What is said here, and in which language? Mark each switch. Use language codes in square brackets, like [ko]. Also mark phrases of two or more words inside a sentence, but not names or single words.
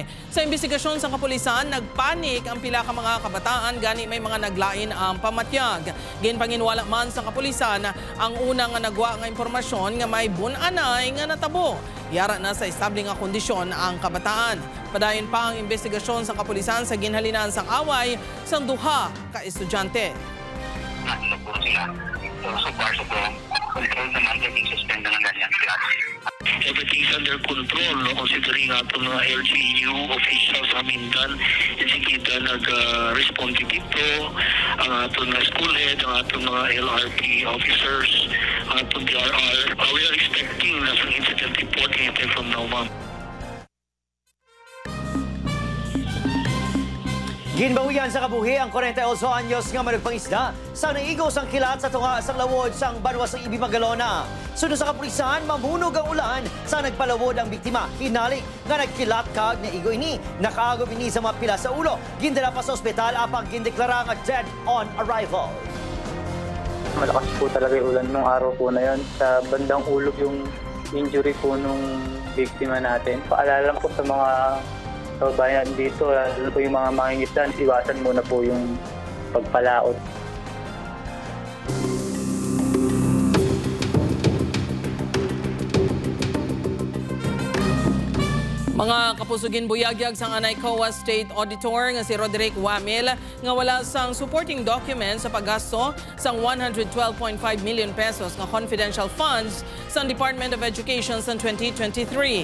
[hil] Sa imbestigasyon sa kapulisan, nagpanik ang pila ka mga kabataan gani may mga naglain ang pamatyag. Ginpanginwala man sa kapulisan ang unang nga nagwa nga impormasyon nga may bunanay nga natabo. Yara na sa estable nga kondisyon ang kabataan. Padayon pa ang investigasyon sa kapulisan sa ginhalinan sang away sang duha ka estudyante. [tl] Ano po sila? [en] So far, [tl] control naman yung suspend na ng ganyan klase. [en] Everything's under control, no? [hil] Considering ato mga [en] LGU officials [hil] sa Mindan, kita nag-respond dito, ang ato na school head, ang ato mga LRP officers, ang ato DRR. [en] We are expecting [tl] na sa [en] incident report anytime from now, ma'am. [hil] Ginbawian sa kabuhi ang 48 anyos nga managpangisda sa naigos ang kilat sa tunga sang lawod sang banwa sa Ibi Magalona. Sunod sa kapulisan, mamunog ang ulan sa nagpalawod ang biktima. Hinali nga nagkilat kag naigo ini. Nakaagom ini sa mga pila sa ulo. Gindala pa sa ospital apang gindeklara nga [en] dead on arrival. [tl] Malakas po talaga yung ulan nung araw po na yun. Sa bandang ulog yung injury po nung biktima natin. Paalala po sa mga kabayan dito, lalo po yung mga mangingisdan, iwasan muna po yung pagpalaot. [hil] Mga kapusugin buyagyag sang anay COA State Auditor nga si Roderick Wamil nga wala sang [en] supporting documents [hil] sa paggasto sang 112.5 million pesos nga [en] confidential funds [hil] sa Department of Education sa 2023.